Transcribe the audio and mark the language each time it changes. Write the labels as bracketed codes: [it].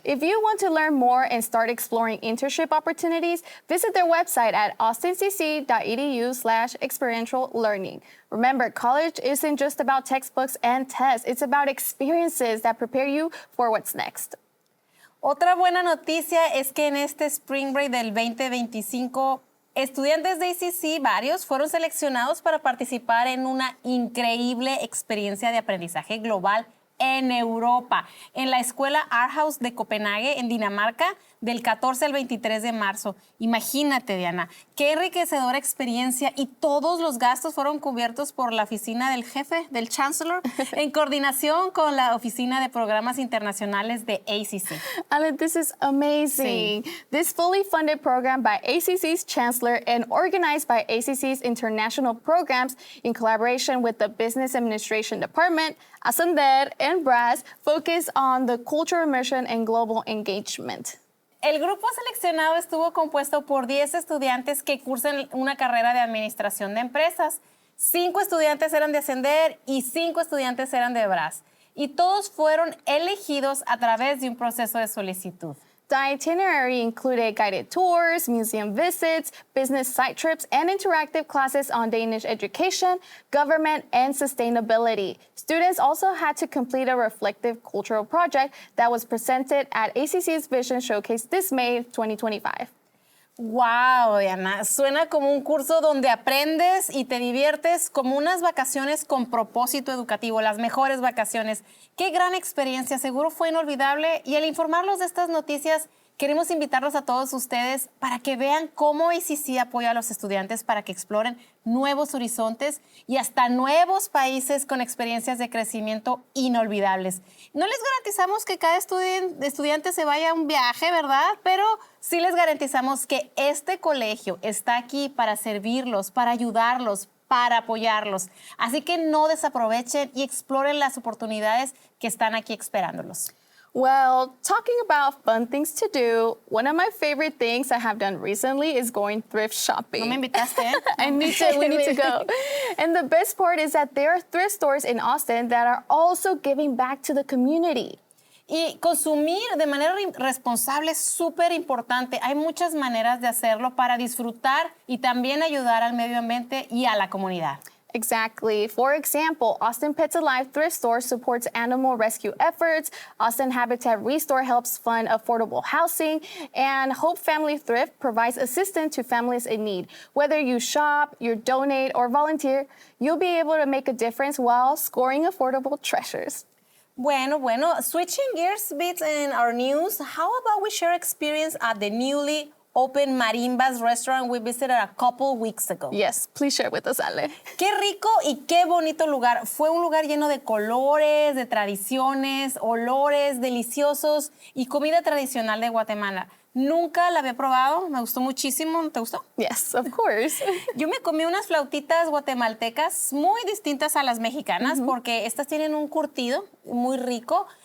[en] If you want to learn more and start exploring internship opportunities, visit their website at austincc.edu/experiential learning. Remember, college isn't just about textbooks and tests. It's about experiences that prepare you for what's next. [es] Otra buena noticia es que en este Spring Break del 2025, estudiantes de ACC, varios, fueron seleccionados para participar en una increíble experiencia de aprendizaje global en Europa, en la Escuela Aarhus de Copenhague, en Dinamarca, del 14 al 23 de marzo. Imagínate, Diana, qué enriquecedora experiencia, y todos los gastos fueron cubiertos por la oficina del jefe, del Chancellor, en coordinación con la Oficina de Programas Internacionales de ACC. [en] Alan, this is amazing. [es] Sí. [en] This fully funded program by ACC's Chancellor and organized by ACC's international programs in collaboration with the Business Administration Department, Ascender, and BRAS focus on the cultural immersion and global engagement. [es] El grupo seleccionado estuvo compuesto por 10 estudiantes que cursan una carrera de administración de empresas. 5 estudiantes eran de Ascender y 5 estudiantes eran de BRAS. Y todos fueron elegidos a través de un proceso de solicitud. [en] The itinerary included guided tours, museum visits, business site trips, and interactive classes on Danish education, government, and sustainability. Students also had to complete a reflective cultural project that was presented at ACC's Vision Showcase this May 2025. [es] Wow, Diana, suena como un curso donde aprendes y te diviertes, como unas vacaciones con propósito educativo, las mejores vacaciones. Qué gran experiencia, seguro fue inolvidable. Y al informarlos de estas noticias, queremos invitarlos a todos ustedes para que vean cómo ACC apoya a los estudiantes para que exploren nuevos horizontes y hasta nuevos países con experiencias de crecimiento inolvidables. No les garantizamos que cada estudiante se vaya a un viaje, ¿verdad? Pero sí les garantizamos que este colegio está aquí para servirlos, para ayudarlos, para apoyarlos. Así que no desaprovechen y exploren las oportunidades que están aquí esperándolos. [en] Well, talking about fun things to do, one of my favorite things I have done recently is going thrift shopping. [es] No me invitaste, ¿eh? [en] I need to, we need to go. And the best part is that there are thrift stores in Austin that are also giving back to the community. [es] Y consumir de manera responsable es súper importante. Hay muchas maneras de hacerlo para disfrutar y también ayudar al medio ambiente y a la comunidad. [en] Exactly. For example, Austin Pets Alive Thrift Store supports animal rescue efforts, Austin Habitat Restore helps fund affordable housing, and Hope Family Thrift provides assistance to families in need. Whether you shop, you donate, or volunteer, you'll be able to make a difference while scoring affordable treasures. Bueno, switching gears a bit in our news, how about we share experience at the newly open Marimbas restaurant we visited a couple weeks ago? Yes, please share with us, Ale. [es] Qué rico y qué bonito lugar. Fue un lugar lleno de colores, de tradiciones, olores deliciosos y comida tradicional de Guatemala. Nunca la había probado, me gustó muchísimo. ¿Te gustó? [en] Yes, of course. [es] Yo me comí unas flautitas guatemaltecas muy distintas a las mexicanas porque estas tienen un curtido muy rico.